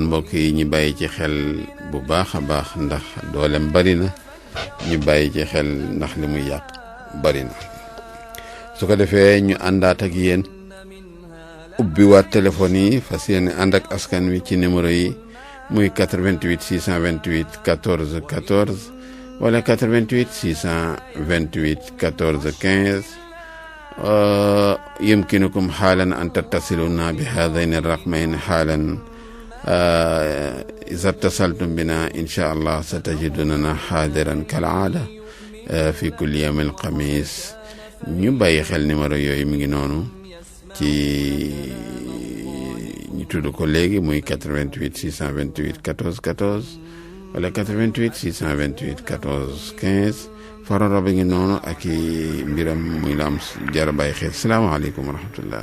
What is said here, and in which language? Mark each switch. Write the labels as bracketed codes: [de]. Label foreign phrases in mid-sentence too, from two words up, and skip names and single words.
[wo] mbokk yi ñu bàyyi ci xel bu baax a baax ndax doolem bari na ñu bàyyi ci xel ndax li muy yàq bari na su ko defee ñu àndaat ak yéen ubbi waat téléphone yi fas yéene ànd ak askan wi ci numéro yi muy 88 628 14 14 wala 88 628 14 15 [ar] يمكنكم حالا أن تتصلونا بهذين الرقمين حالا إذا اتصلتم بنا إن شاء الله ستجدوننا حاضرا كالعادة في كل يوم الخميس [wo] ñu bàyyi xel numéro yooyu mi ngi noonu ci ñu tudd ko léegi muy 88 628 14 14 wala 88 628 14 15 faroro bi ngi noonu ak i mbiram muy la am jar a bàyyi xel [ar] السلام عليكم ورحمة الله.